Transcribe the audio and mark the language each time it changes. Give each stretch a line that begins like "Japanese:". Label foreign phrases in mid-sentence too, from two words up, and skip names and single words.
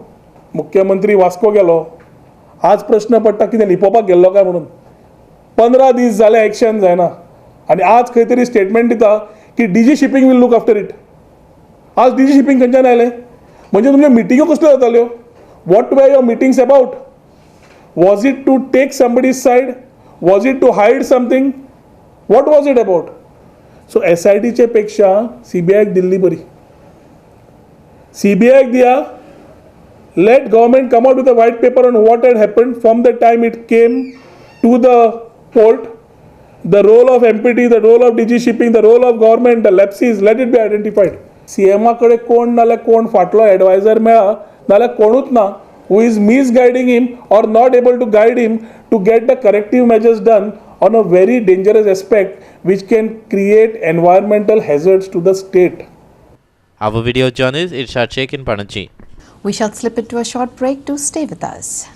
Konkani: मुख्यमंत्री वास्को गेलो आज प्रश्न पडटा कितें लिपोवपाक गेल्लो काय म्हणून. 15 दीस जाले एक्शन जायना आनी आज खंय तरी स्टेटमेंट दिता की डीजी शिपींग
English: will look after it.
Konkani: आज डीजी शिपींग खंयच्यान आयलें म्हणजे तुमच्यो मिटिंगो कसल्यो जाताल्यो.
English: What were your meetings about? Was it to take somebody's side? Was it to hide something? What was it about?
Konkani: सो SITचे पेक्षा CBIक दिल्ली बरी. CBIक दिया.
English: Let government come out with a white paper on what had happened from the time it came to the port. The role of MPT, the role of DG Shipping, the role of government, the lapses, let it be identified.
Konkani: CM कडे कोण नाल्यार कोण फाटलो एडवायझर मेळ्ळा नाल्यार कोणूच ना
English: who is misguiding him or not able to guide him to get the corrective measures done on a very dangerous aspect which can create environmental hazards to the state. Our video journalist Irsha Sheikh in Panaji. We shall slip into a short break to stay with us.